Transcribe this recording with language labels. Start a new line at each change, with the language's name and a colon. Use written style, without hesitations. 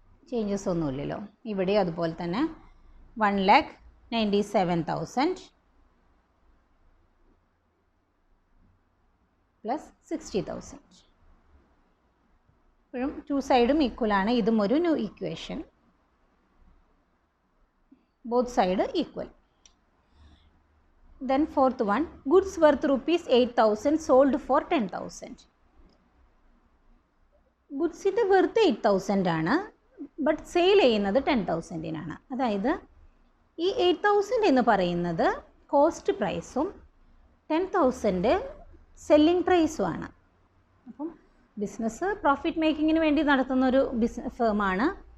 Malayalam: Changes ഒന്നുമില്ലല്ലോ. ഇവിടെ അതുപോലെ തന്നെ 1,97,000 പ്ലസ് 60,000. ഇപ്പോഴും 2 സൈഡും ഈക്വലാണ്. ഇതും ഒരു new equation,
English: both side equal. Then fourth one, goods worth ₹8,000 sold for 10,000.
Malayalam: ഗുഡ്സിൻ്റെ Worth 8,000 ആണ്, ബട്ട് സെയിൽ ചെയ്യുന്നത് 10,000-നാണ്. അതായത് ഈ 8,000 എന്ന് പറയുന്നത് കോസ്റ്റ് പ്രൈസും 10,000 സെല്ലിംഗ് പ്രൈസുമാണ്. അപ്പം ബിസിനസ് പ്രോഫിറ്റ് മേക്കിങ്ങിന് വേണ്ടി നടത്തുന്നൊരു ഫേമാണ്.